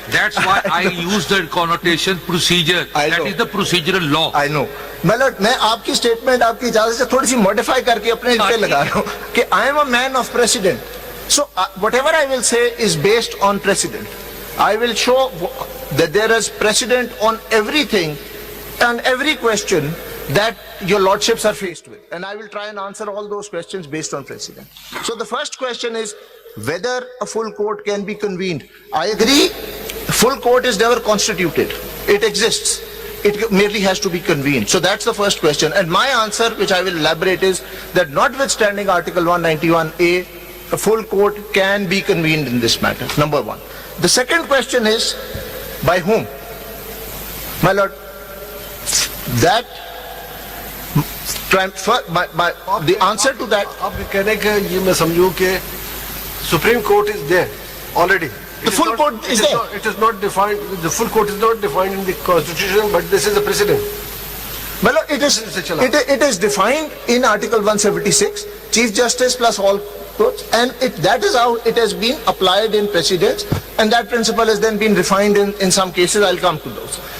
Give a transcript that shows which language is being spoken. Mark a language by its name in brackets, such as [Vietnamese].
[English] That's why I use the connotation procedure. That is the procedural law. I know. My lord, [Urdu] میں آپ کی statement آپ کی اجازت سے تھوڑی سی ماڈیفائی کر کے اپنے پہ لگا رہا ہوں کہ [English] I am a man of precedent. So whatever I will say is based on precedent. I will show that there is precedent on everything and every question that your lordships are faced with. And I will try and answer all those questions based on precedent. So the first question is whether a full court can be convened. I agree, full court is never constituted. It exists. It merely has to be convened. So that's the first question. And my answer, which I will elaborate, is that notwithstanding Article 191A, a full court can be convened in this matter. Number one. The second question is, by whom? My lord, that the answer to that. [Urdu] آپ یہ کہہ رہے ہیں کہ یہ میں سمجھوں کہ supreme court is [English] there already. The full court is there. It is not defined. The full court is not defined in the constitution, but this is a precedent. Well, it is defined in Article 176, Chief Justice plus all courts, and that is how it has been applied in precedents, and that principle has then been refined in some cases. I'll come to those.